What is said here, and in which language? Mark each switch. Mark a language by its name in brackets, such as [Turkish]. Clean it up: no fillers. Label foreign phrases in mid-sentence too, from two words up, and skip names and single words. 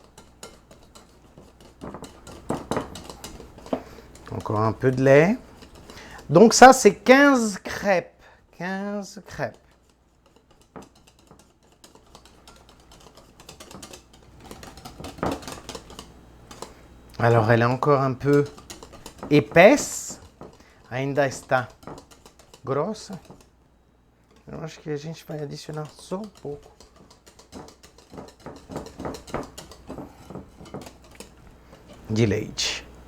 [French] Encore un peu de lait. Donc ça, c'est 15 crêpes. 15 crêpes. Alors, elle est encore un peu épaisse. [Portuguese] Ainda está grossa. Eu acho que a gente vai adicionar só um pouco. De leite.